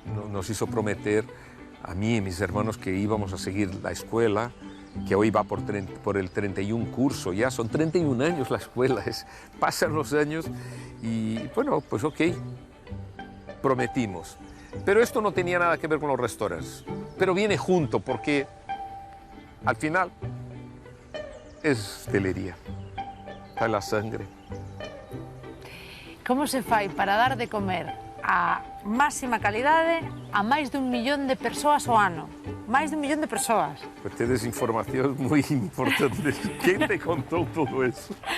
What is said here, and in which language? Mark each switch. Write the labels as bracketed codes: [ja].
[es] nos hizo prometer a mí y mis hermanos que íbamos a seguir la escuela, que hoy va por el 31 curso, ya son 31 años la escuela, pasan los años y bueno, pues ok, prometimos. Pero esto no tenía nada que ver con los restaurantes, pero viene junto porque al final es hostelería, está la sangre. [gl] Como se fai para dar de comer a máxima calidade a máis de 1 millón de persoas ao ano? Máis de 1 millón de persoas. [es] Pues tienes información muy importante. ¿Quién te contó todo eso?